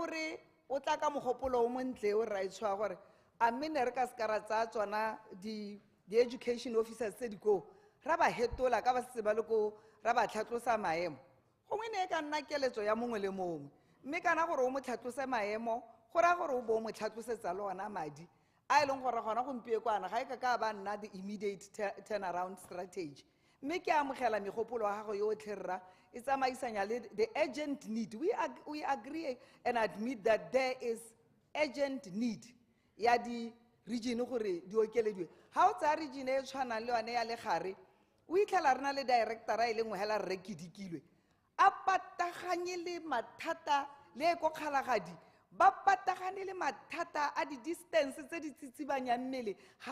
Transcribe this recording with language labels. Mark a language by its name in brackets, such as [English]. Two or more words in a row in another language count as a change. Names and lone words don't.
[Tswana] re o tla ka mogopolo o montle o ra itshwa gore a mene re ka skara tsa tsona di [English] education officers [Tswana] tse di go ra ba hetola ka ba se ba le go ra ba tlhatlosa maemo gongwe ne ka nna keletso ya mongwe le mongwe mme kana gore o mo tlhatlose maemo go ra gore o bo mo tlhatlosetsa le ona madi a leng gore gona go mpie kwana ga e ka ba nna [English] the immediate turnaround strategy [Tswana] mme ke amogela megopolo wa gago yotlhe rra e tsamaisanya le [English] the urgent need. We agree and admit that there is urgent need [Tswana] ya di region gore di okelediwe ha o tsa region e tshwana le yone ya le gare o itlhela re na le directora e lengwe hela rre Kidikilwe a pataganye le mathata le ko kgalagadi ba patagane le mathata a di-distance tse di tsitsibanyang mmele ga